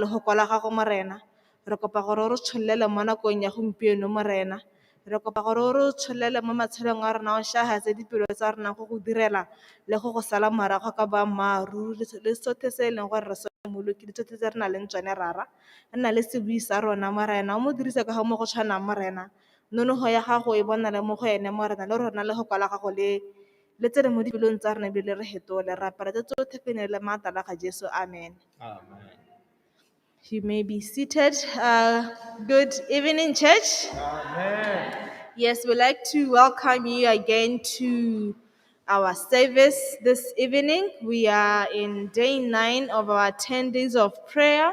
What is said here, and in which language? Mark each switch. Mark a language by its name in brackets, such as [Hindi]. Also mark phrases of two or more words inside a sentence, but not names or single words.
[Tswana] legoko la gago morena re kopa gore o re tsholele mo nakong ya gompieno morena re kopa gore o re tsholele mo matshelong a rona o shagatse dipelo tsa rona go go direla le go go sala morago ka boammaaruri le sothe se e leng gore re mmoloki le tsotlhe tse re na leng tsone rara re na le sebui sa rona morena o mo dirisa ka ga mo go tshwanang morena nonogo ya gago e bona le mo go ene morena le rona le go kwala gago le tsene mo dipelong tsa rona ebile re hetole re apara tse tsotlhe pene le maatla ga Jesu amen. [English] You may be seated. Good evening, church. Amen. Yes, we'd like to welcome you again to our service this evening. We are in day 9 of our 10 days of prayer.